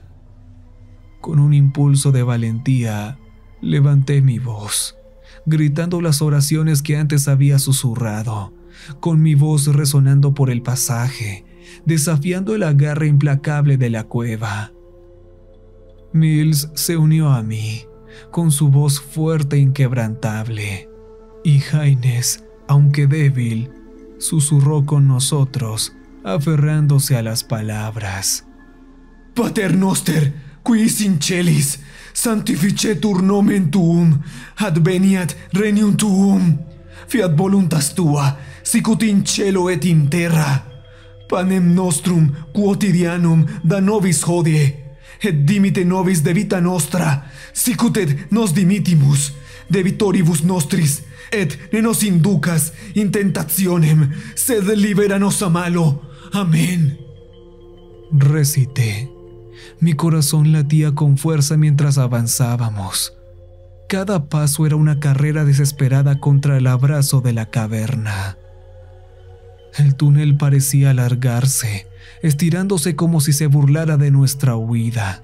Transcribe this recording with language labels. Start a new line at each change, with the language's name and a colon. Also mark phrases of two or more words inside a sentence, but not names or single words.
Spanish: Con un impulso de valentía, levanté mi voz, gritando las oraciones que antes había susurrado, con mi voz resonando por el pasaje, desafiando el agarre implacable de la cueva. Mills se unió a mí, con su voz fuerte e inquebrantable, y Haines, aunque débil, susurró con nosotros, aferrándose a las palabras.
Latin: «Pater noster, quis in celis, sanctificetur nomen tuum, adveniat regnum tuum, fiat voluntas tua, sicut in cielo et in terra. Panem nostrum quotidianum da nobis hodie, et dimite nobis de vita nostra, sicut et nos dimitimus debitoribus nostris, et ne nos inducas in tentationem, sed libera nos a malo.
Spanish: Amén». Recité. Mi corazón latía con fuerza mientras avanzábamos. Cada paso era una carrera desesperada contra el abrazo de la caverna. El túnel parecía alargarse, estirándose como si se burlara de nuestra huida.